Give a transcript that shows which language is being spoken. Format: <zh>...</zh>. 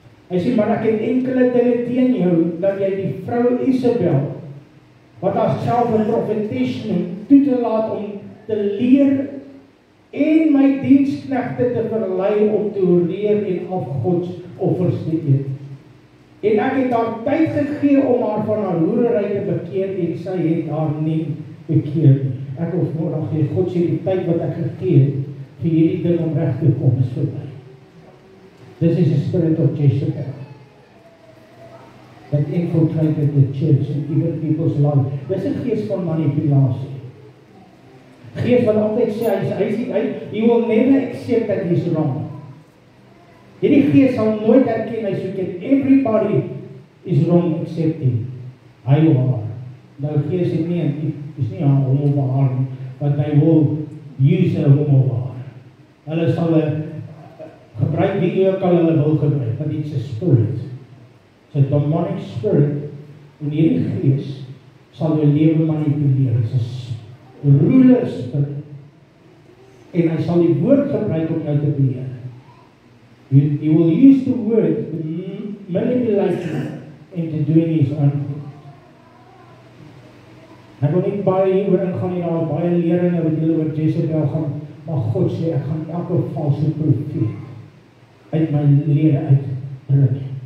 <af>Hy sê, maar ek het enkele dinge teen jou, dat jy die vrou Isabel, wat haarself 'n profetes noem, toe te laat om te leer en my diensknegte te verlei om te oreer en afgodsoffers te eet. En ek het haar tyd gegee om haar van haar hoerery te bekeer en sy het haar nie bekeer nie. Ek hoef môre gee God sê die tyd wat ek gegee het vir hierdie ding om reg te kom is verby.</af> <en>This is a spirit of Jezebel that infiltrated the church and even people's lives.</en> <af>Dis 'n gees van manipulasie. Gees wat altyd sê,</af> <en>he will never accept that he's wrong.</en> <af>Hierdie gees sal nooit erken, hy sê,</af> <en>everybody is wrong except him.</en> <af>Hy of haar. Nou gees het nie, is nie aan hom of haar nie,</af> <en>but they will use</en> <af>hom of haar. Hulle sal gebruik wie ook al hulle wil gebruik,</af> <en>but it's a spirit. It's a demonic spirit,</en> <af>en hierdie gees sal jou lewe manipuleer.</af> <en>It's a ruler spirit.</en> <af>En hy sal die woord gebruik om jou te beheer.</af> <en>He will use the word to manipulate you into doing his own thing.</en> <af>Ek wil nie baie hieroor ingaan nie, daar baie leringe wat julle oor Jezebel gaan, maar God sê, ek gaan elke valse profeet uit my lede uitbring.</af>